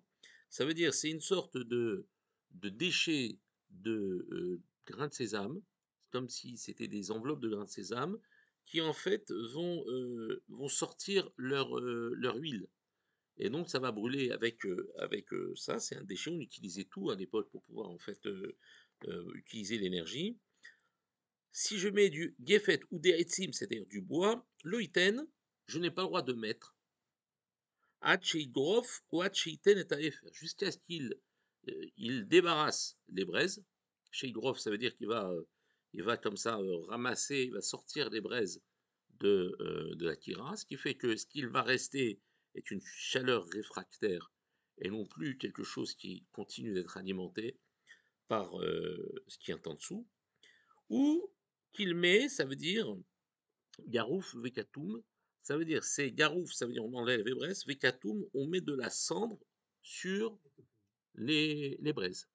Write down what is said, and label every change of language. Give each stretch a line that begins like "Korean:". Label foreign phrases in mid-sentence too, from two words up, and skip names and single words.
French: Ça veut dire, c'est une sorte de déchet de grains de sésame, comme si c'était des enveloppes de grains de sésame, qui en fait vont sortir leur huile. Et donc ça va brûler avec ça, c'est un déchet, on utilisait tout à l'époque pour pouvoir en fait utiliser l'énergie. Si je mets du gefet ou des etzim, c'est-à-dire du bois, le iten, je n'ai pas le droit de mettre
Hebrew: עד שיגרוף
French: ou
Hebrew: עד שיתן את האפר,
French: jusqu'à ce qu'il il débarrasse les braises. Sheigrof, ça veut dire il va comme ça ramasser, il va sortir les braises de la kira, ce qui fait que ce qu'il va rester est une chaleur réfractaire et non plus quelque chose qui continue d'être alimenté par ce qui est en dessous, ou qu'il met, ça veut dire
Hebrew: גרוף וקטום,
French: ça veut dire c'est garouf, ça veut dire on enlève les braises, vekatum, on met de la cendre sur les braises.